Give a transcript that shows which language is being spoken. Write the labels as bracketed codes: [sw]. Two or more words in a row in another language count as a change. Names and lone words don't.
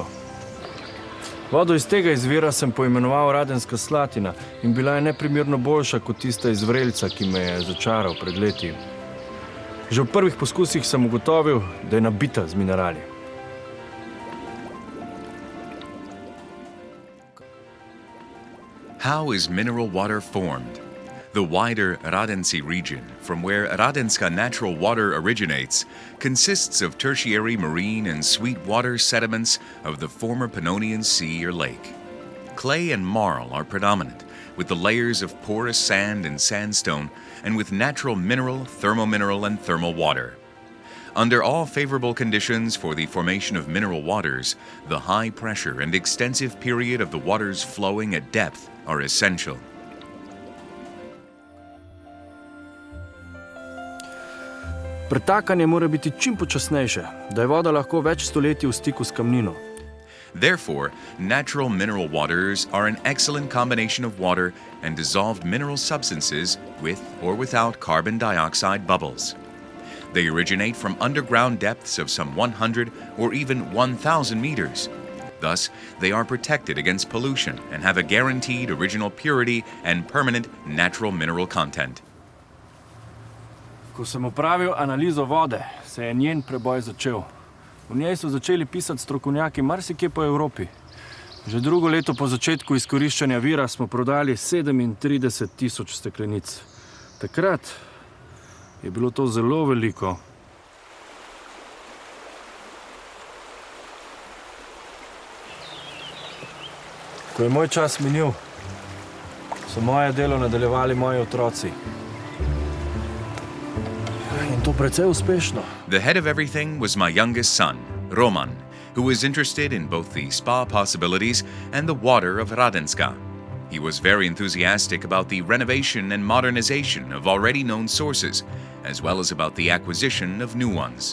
[sl] Vodo iz tega izvira sem poimenoval Radenska slatina in bila je neprimerno boljša kot tista iz vrelca, ki me je začaral pred leti. Že v prvih poskusih sem ugotovil, da je nabita z minerali. [en] How is mineral water formed? The wider Radenci region, from where Radenska natural water originates, consists of tertiary marine and sweetwater sediments of the former Pannonian Sea or lake. Clay and marl are predominant, with the layers of porous sand and sandstone, and with natural mineral, thermomineral, and thermal water. Under all favorable conditions for the formation of mineral waters, the high pressure and extensive period of the waters flowing at depth are essential. [sl] Pretakanje mora biti čim počasnejše, da je voda lahko več stoletij v stiku s kamnino. [en] Therefore, natural mineral waters are an excellent combination of water and dissolved mineral substances with or without carbon dioxide bubbles. They originate from underground depths of some 100 or even 1,000 meters. Thus, they are protected against pollution and have a guaranteed original purity and permanent natural mineral content. [sl] Ko sem opravil analizo vode, se je njen preboj začel. V njej so začeli pisati strokovnjaki marsikje po Evropi. Že drugo leto po začetku izkoriščanja vira smo prodali 37,000 steklenic. Takrat je bilo to zelo veliko. Ko je moj čas minil, so moje delo nadaljevali moji otroci. In to precej uspešno. [en] The head of everything was my youngest son, Roman, who was interested in both the spa possibilities and the water of Radenska. He was very enthusiastic about the renovation and modernization of already known sources, as well as about the acquisition of new ones.